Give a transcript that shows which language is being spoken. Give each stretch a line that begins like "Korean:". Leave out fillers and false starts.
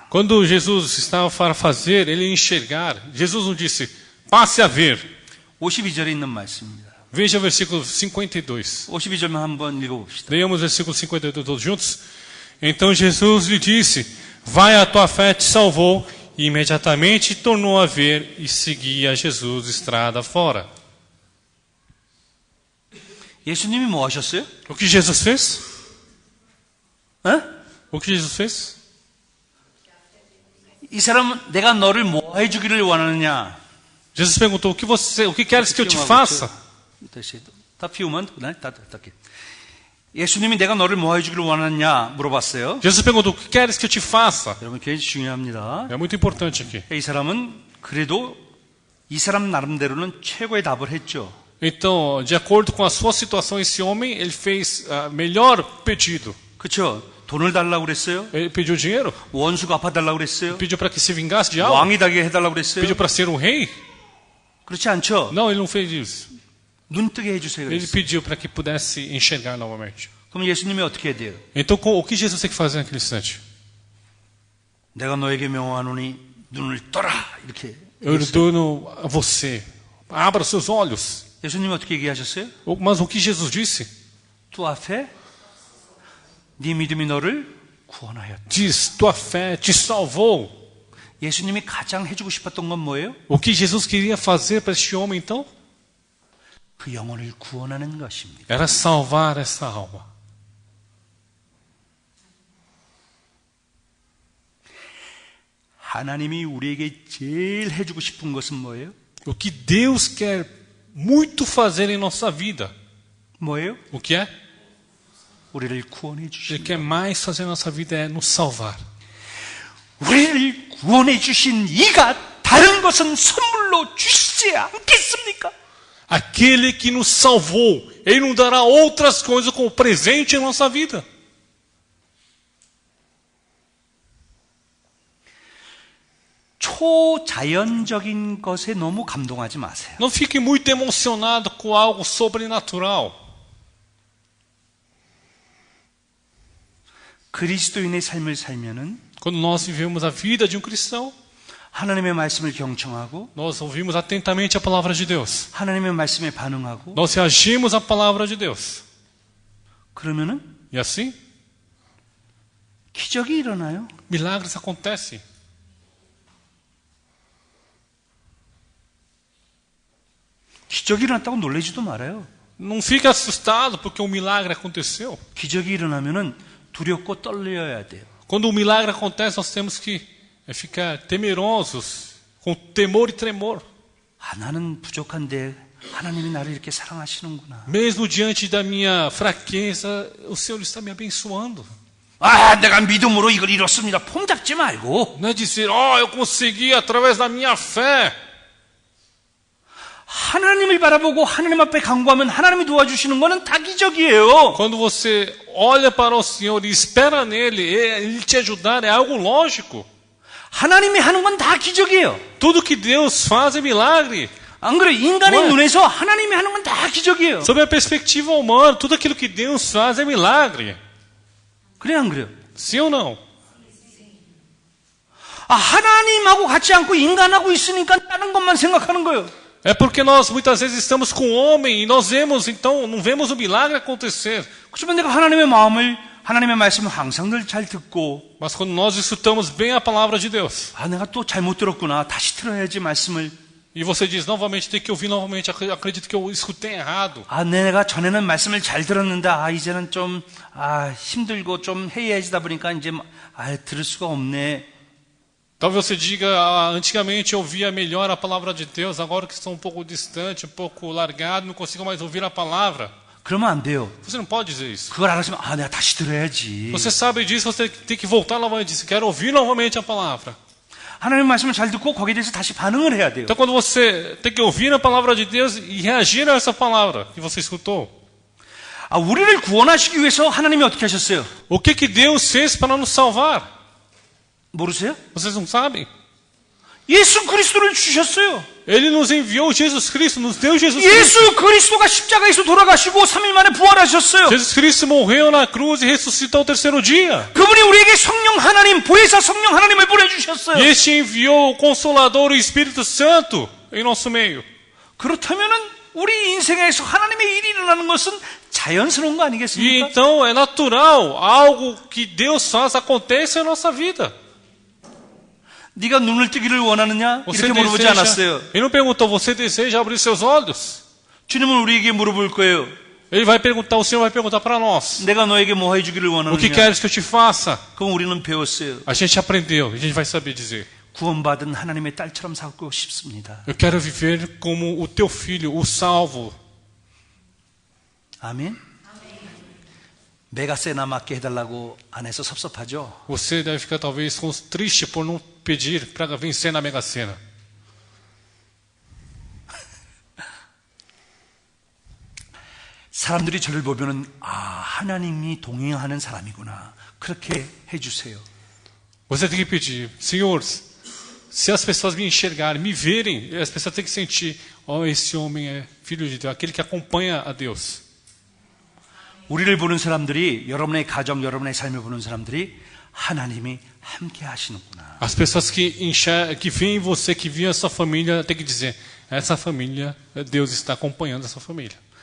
Portuguese: Quando Jesus estava para fazer ele enxergar, Jesus não disse, passe a ver.
Korean: 52절에 있는 말씀입니다.
Portuguese: Veja o versículo 52.
Korean: 52절만 한번 읽어봅시다.
Portuguese: Leamos o versículo 52 todos juntos. Então Jesus lhe disse, vai, a tua fé te salvou. E imediatamente tornou a ver e seguia Jesus estrada fora.
Korean: 예수님이 뭐 하셨어요?
Portuguese: O que Jesus fez? 어? O que Jesus fez?
Korean: 이 사람은 내가 너를 뭐 해주기를 원하느냐?
Portuguese: Jesus perguntou, o que queres que eu te faça?
Korean: 다 피우면 다 예수님이 내가 너를 뭐 해주기를 원하느냐 물어봤어요.
Portuguese: Jesus perguntou, o que queres que eu te faça?
Korean: 여러분 굉장히 중요합니다.
Portuguese: É muito importante aqui.
Korean: 이 사람은 그래도 이 사람 나름대로는 최고의 답을 했죠.
Portuguese: Então, de acordo com a sua situação, esse homem, ele fez o melhor pedido.
Korean: 그렇죠? 돈을 달라고 그랬어요.
Portuguese: Ele pediu dinheiro,
Korean: 원수가 갚아달라고 그랬어요.
Portuguese: pediu para que se vingasse de algo,
Korean: 왕이 되게 해달라고 그랬어요.
Portuguese: pediu para ser um rei.
Korean: 그렇지 않죠?
Portuguese: Não, ele não fez isso.
Korean: 눈 뜨게 해주세요.
Portuguese: Ele
Korean: 그랬어요.
Portuguese: pediu para que pudesse enxergar novamente.
Korean: 그럼 예수님이 어떻게 해야 돼요?
Portuguese: Então, o que Jesus tem que fazer naquele instante?
Korean: 내가 너에게 명하노니 눈을 떠라 이렇게.
Portuguese: Eu ordeno a você, abra os seus olhos.
Korean: 예수님이 어떻게 얘기하셨어요?
Portuguese: Mas o que Jesus disse? tua fé,
Korean: 네 믿음이 너를 구원하였다.
Portuguese: Diz, tua fé te salvou.
Korean: 예수님이 가장 해주고 싶었던 건 뭐예요?
Portuguese: O que Jesus queria fazer para este homem, então?
Korean: 그 영혼을 구원하는 것입니다.
Portuguese: Era salvar essa alma.
Korean: 하나님이 우리에게 제일 해주고 싶은 것은 뭐예요?
Portuguese: O que Deus quer muito fazer em nossa vida.
Korean: 뭐예요?
Portuguese: O que é?
Korean: 우리를 구원해
Portuguese: Ele
Korean: 주신
Portuguese: quer mais fazer na nossa vida é nos salvar.
Korean: 우리를 구원해 주신 이가 다른 것은 선물로 주시지 않겠습니까?
Portuguese: Aquele que nos salvou, Ele não dará outras coisas como presente em nossa vida.
Korean: 초자연적인 것에 너무 감동하지 마세요.
Portuguese: Não fique muito emocionado com algo sobrenatural.
Korean: 그리스도인의 삶을 살면은
Portuguese: Quando nós vivemos a vida de um cristão,
Korean: 하나님의 말씀을 경청하고
Portuguese: nós ouvimos atentamente a palavra de Deus.
Korean: 하나님의 말씀에 반응하고
Portuguese: Nós reagimos à palavra de Deus.
Korean: 그러면은
Portuguese: E assim,
Korean: 기적이 일어나요.
Portuguese: milagres acontecem.
Korean: 기적이 일어났다고 놀라지도 말아요.
Portuguese: Não fique assustado porque um milagre aconteceu.
Korean: 기적이 일어나면은 두렵고 떨려야 돼요.
Portuguese: Quando um milagre acontece, nós temos que ficar temerosos, com temor e tremor.
Korean: 아, 나는 부족한데 하나님이 나를 이렇게 사랑하시는구나.
Portuguese: Mesmo diante da minha fraqueza, o Senhor está me abençoando.
Korean: 아, 내가 믿음으로 이걸 이뤘습니다. 폼 잡지 말고
Portuguese: Não é dizer, eu consegui através da minha fé.
Korean: 하나님을 바라보고 하나님 앞에 간구하면 하나님이 도와주시는 거는 다 기적이에요.
Portuguese: Quando você olha para o Senhor e espera nele, Ele te ajudar, é algo lógico.
Korean: 하나님이 하는 건 다 기적이에요.
Portuguese: Tudo que Deus faz é milagre.
Korean: 안 그래요? 인간의 왜? 눈에서 하나님이 하는 건 다 기적이에요.
Portuguese: Sob a perspectiva humana, tudo aquilo que Deus faz é milagre.
Korean: 그래요, 안 그래요?
Portuguese: Sim ou não?
Korean: 아, 하나님하고 같지 않고 인간하고 있으니까 다른 것만 생각하는 거예요.
Portuguese: É porque nós muitas vezes estamos com o homem e nós vemos, então, não vemos o milagre acontecer.
Korean: 그렇지만 내가 하나님의 마음을, 하나님의 말씀을 항상 늘 잘 듣고,
Portuguese: Mas quando nós escutamos bem a palavra de Deus,
Korean: 아, 내가 또 잘못 들었구나. 다시 들어야지 말씀을.
Portuguese: e você diz novamente, tem que ouvir novamente, acredito que eu escutei errado.
Korean: 아, 내가 전에는 말씀을 잘 들었는데, 아, 이제는 좀, 힘들고 좀 해이해지다 보니까 이제, 들을 수가 없네.
Portuguese: Talvez você diga, ah, antigamente eu ouvia melhor a palavra de Deus, agora que estou um pouco distante, um pouco largado, não consigo mais ouvir a palavra.
Korean: 그러면 안 돼요.
Portuguese: Você não pode dizer isso.
Korean: 그걸 알았으면 내가 다시 들어야지.
Portuguese: Você sabe disso, você tem que voltar novamente e dizer, quero ouvir novamente a palavra.
Korean: 하나님 말씀을 잘 듣고 거기에 대해서 다시 반응을 해야 돼요.
Portuguese: Então quando você tem que ouvir a palavra de Deus e reagir a essa palavra que você escutou.
Korean: 우리를 구원하시기 위해서 하나님이 어떻게 하셨어요?
Portuguese: O que Deus fez para nos salvar?
Korean: 모르세요?
Portuguese: Vocês não sabem?
Korean: 예수 그리스도를 주셨어요.
Portuguese: Ele nos enviou Jesus Cristo, nos deu Jesus Cristo.
Korean: 예수 그리스도가 십자가에서 돌아가시고 3일 만에 부활하셨어요.
Portuguese: Jesus Cristo morreu na cruz e ressuscitou ao terceiro dia.
Korean: 그분이 우리에게 성령 하나님, 보혜사 성령 하나님을 보내주셨어요.
Portuguese: E este enviou o Consolador, o Espírito Santo, em nosso meio.
Korean: 그렇다면은 우리 인생에서 하나님의 일이 일어나는 것은 자연스러운 거
Portuguese: E
Korean: 아니겠습니까?
Portuguese: então é natural, algo que Deus faz acontece em nossa vida.
Korean: 네가 눈을 뜨기를 원하느냐?
Portuguese: Você
Korean: 이렇게 물어보지
Portuguese: deseja,
Korean: 않았어요.
Portuguese: ele não perguntou, você deseja abrir seus olhos?
Korean: 주님은 우리에게 물어볼 거예요.
Portuguese: Ele vai perguntar, o Senhor vai perguntar para nós.
Korean: 내가 너에게 뭐 해주기를
Portuguese: O que
Korean: 원하느냐?
Portuguese: queres que eu te faça?
Korean: 그럼 우리는 배웠어요.
Portuguese: A gente aprendeu, a gente vai saber dizer.
Korean: 구원받은 하나님의 딸처럼 살고 싶습니다.
Portuguese: Eu quero viver como o teu filho, o salvo.
Korean: 아멘. 메가세나 맞게 해달라고 안 해서 섭섭하죠?
Portuguese: Você deve ficar talvez triste por não pedir para vencer na Mega Sena.
Korean: 사람들이 저를 보면은 하나님이 동행하는 사람이구나. 그렇게 해주세요.
Portuguese: Você tem que pedir, Senhor, se as pessoas me enxergarem, me verem, as pessoas têm que sentir, esse homem é filho de Deus, aquele que acompanha a Deus.
Korean: 우리를 보는 사람들이, 여러분의 가정, 여러분의 삶을 보는 사람들이 하나님이 함께 하시는구나.
Portuguese: As pessoas que veem você, que veem a sua família, têm que dizer, essa família, Deus está acompanhando essa família.